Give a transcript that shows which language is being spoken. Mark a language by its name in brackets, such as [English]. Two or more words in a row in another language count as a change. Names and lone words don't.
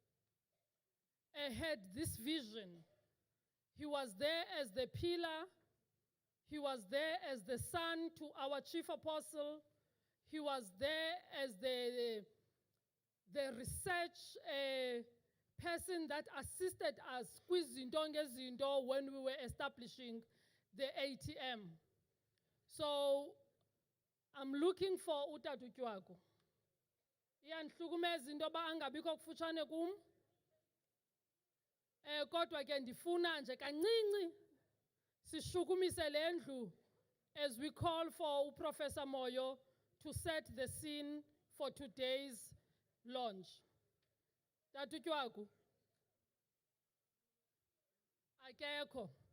[English] had this vision, he was there as the pillar, he was there as the son to our chief apostle, he was there as the research person that assisted us when we were establishing the ATM. So I'm looking for Utatu Tywaku. [Xhosa] Iyanihlukumeza into yoba angabikho kufutshane kum. Kodwa ke ndifuna nje kancinci sishukumise le ndlu [English] as we call for Professor Moyo to set the scene for today's launch. [Xhosa] Tatu Tywaku. Akekho.